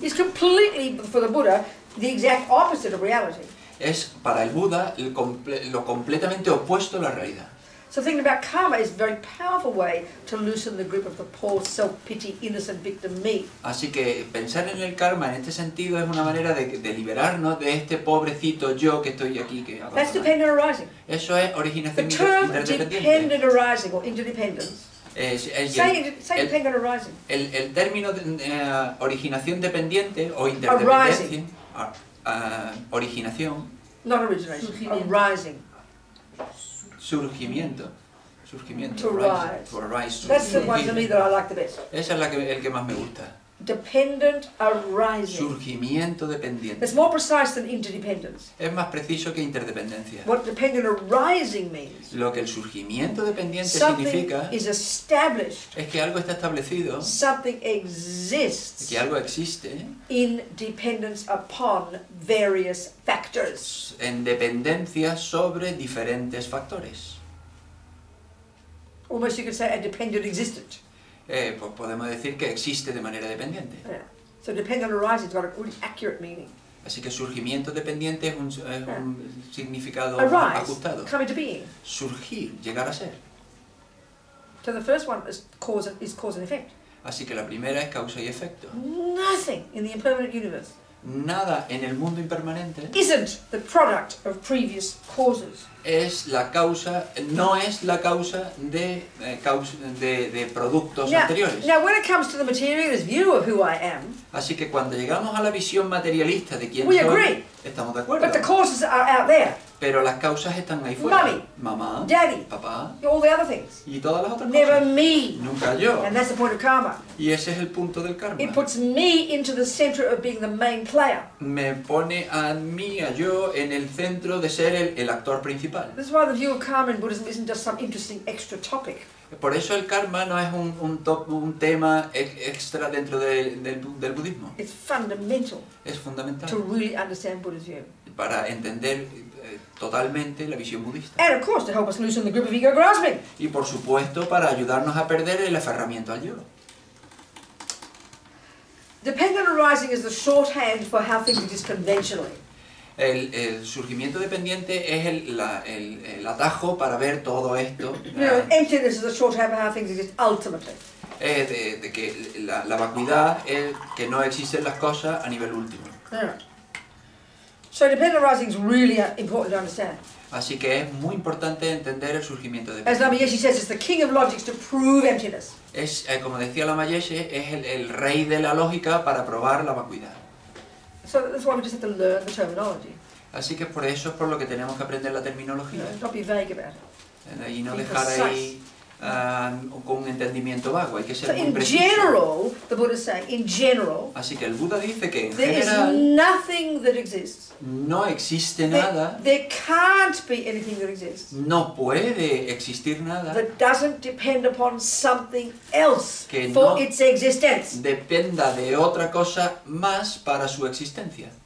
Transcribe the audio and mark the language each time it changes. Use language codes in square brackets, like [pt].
[en] is completely, for the Buddha, the exact opposite of reality. [es] es para el Buda lo completamente opuesto a la realidad. [en] So thinking about karma is a very powerful way to loosen the grip of the poor, self-pity, innocent victim me. [es] Así que pensar en el karma en este sentido es una manera de liberarnos de este pobrecito yo que estoy aquí. [en] That's dependent arising. [es] Eso es [en] The [es] originación [en] term [es] interdependiente. [en] dependent arising or interdependence. Say dependent arising. [es] El término originación dependiente o interdependencia, originación, [en] Not origination. Arising. [es] surgimiento. [en] To arise. That's the one to me that I like the best. [es] Esa es el que más me gusta. [en] Dependent arising. [es] Surgimiento dependiente. [en] It's more precise than interdependence. [es] Es más preciso que interdependencia. [en] What dependent arising means, [es] Lo que el surgimiento dependiente [en] something [es] significa [en] is established, [es] es que algo está establecido, [en] something exists [es] que algo existe [en] in dependence upon various factors. [es] en dependencia sobre diferentes factores. [en] Almost you could say a dependent existent. [es] Pues podemos decir que existe de manera dependiente. [en] Yeah. So dependent arising's got a really accurate meaning. [es] Así que surgimiento dependiente es un significado [en] Arise, [es] ajustado. [en] come into being. [es] Surgir, llegar a ser. [en] So the first one is cause and effect. [es] Así que la primera es causa y efecto. [en] Nothing in the impermanent universe [es] Nada en el mundo impermanente [en] isn't the product of previous causes. [es] es la causa, no es la causa de productos anteriores. [en] Now, when it comes to the materialist view of who I am, [es] Así que cuando llegamos a la visión materialista de quién [en] we [es] soy, [en] agree. [es] estamos de acuerdo. [en] But the causes are out there. [es] Pero las causas están ahí fuera. [en] Mummy, [es] Mamá, [en] Daddy, [es] papá [en] all the other things. [es] y todas las otras [en] Never [es] cosas. [en] me. [es] Nunca yo. [en] And that's the point of karma. [es] Y ese es el punto del karma. [en] It puts me into the center of being the main player. [es] Me pone a mí, a yo, en el centro de ser el actor principal. [en] This is why the view of karma in Buddhism isn't just some interesting extra topic. [es] Por eso el karma no es un tema extra dentro del budismo. [en] It's fundamental [es] Es fundamental [en] to really understand Buddha's view. [es] para entender totalmente la visión budista. [en] And of course to help us loosen the grip of ego grasping. [es] Y por supuesto para ayudarnos a perder el aferramiento al yo. [en] Dependent arising is the shorthand for how things exist conventionally. [es] El surgimiento dependiente es el atajo para ver todo esto. [en] You know, emptiness is the shorthand for how things exist ultimately. [es] De que la vacuidad es que no existen las cosas a nivel último. [en] Yeah. So dependent arising is really important to understand. [es] Así que es muy importante entender el surgimiento de [en] As Lamayeshi says, it's the king of logics to prove emptiness. [es] Es, como decía Lamayeshi, es el rey de la lógica para probar la vacuidad. [en] So that's why we just have to learn the terminology. [es] Así que por eso es por lo que tenemos que aprender la terminología. [en] Not be vague about it. [es] Y no dejar ahí con un entendimiento vago, hay que ser muy preciso. [en] In general, the Buddha is saying, in general, [es] así que el Buda dice que en [en] there is [es] general [en] nothing that exists. [es] no existe nada, [en] There can't be anything that exists [es] no puede existir nada [en] that doesn't depend upon something else [es] que [en] for [es] no [en] its existence. [es] dependa de otra cosa más para su existencia.